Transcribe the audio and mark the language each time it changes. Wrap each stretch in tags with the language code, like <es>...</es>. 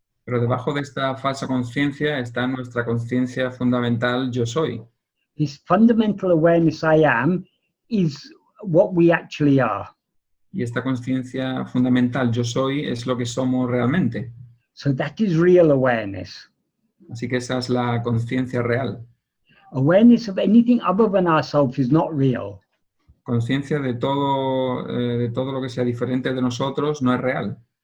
<es>Pero debajo de esta falsa conciencia está nuestra conciencia fundamental yo soy.</es> <en>This fundamental awareness I am is what we actually are.</en> <es>Y esta conciencia fundamental yo soy es lo que somos realmente.</es> <en>So that is real awareness.</en> <es>Así que esa es la conciencia real.</es> <en>Awareness of anything other than ourselves is not real.</en> <es>Conciencia de todo lo que sea diferente de nosotros no es real.</es>